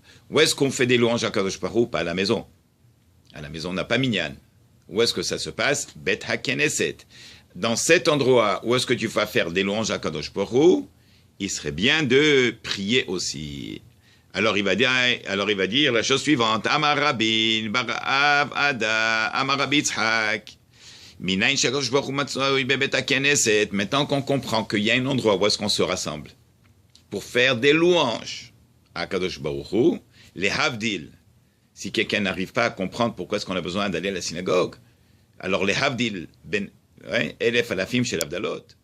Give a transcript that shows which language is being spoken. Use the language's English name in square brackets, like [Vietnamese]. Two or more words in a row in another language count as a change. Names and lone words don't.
[French] Où est-ce qu'on fait des louanges à [Hebrew] קדוש ברוך הוא? [French] Pas à la maison. À la maison, on n'a pas minyan. Où est-ce que ça se passe? [Hebrew] בית הכנסת. [French] Dans cet endroit, où est-ce que tu vas faire des louanges à [Hebrew] קדוש ברוך הוא? [French] Il serait bien de prier aussi. Alors il va dire la chose suivante. [Hebrew] אמר רבי בר רב אדא, אמר רבי יצחק. מנין שהקדוש ברוך הוא מצוי בבית הכנסת. [French] Maintenant qu'on comprend qu'il y a un endroit où est-ce qu'on se rassemble pour faire des louanges à [Hebrew] קדוש ברוך הוא, [French] les Havdil. Si quelqu'un n'arrive pas à comprendre pourquoi est-ce qu'on a besoin d'aller à la synagogue, alors les Havdil, [Hebrew] אלף אלפים של הבדלות.